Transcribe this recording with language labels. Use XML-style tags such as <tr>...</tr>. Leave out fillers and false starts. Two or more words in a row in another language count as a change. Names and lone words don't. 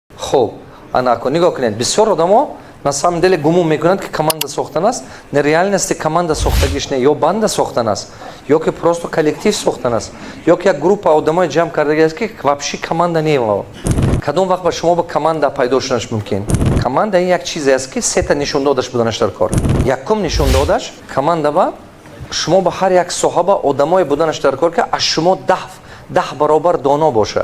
<tg>хуб, нигоҳ кунед, бисёр одамо</tg> <ru>на самом деле</ru> <tg>гумон мекунанд ки команда сохтан аст,</tg> <ru>на реальности</ru> <tg>команда сохтагиш не, ё банда сохтан аст, ё ки</tg> <ru>просто коллектив</ru> <tg>сохтан аст, ё ки як группа одамои ҷамъ кардаги аст ки вообще команда не. Кадом вақт ба шумо ба команда пайдо шудаш мумкин? Команда ин як чизе аст ки сета нишондодаш буданаш дар кор. Якум нишондодаш команда ба шумо ба ҳар як соҳаба одамое буданаш дар кор ки аз шумо 10 баробар доно бошад.</tg>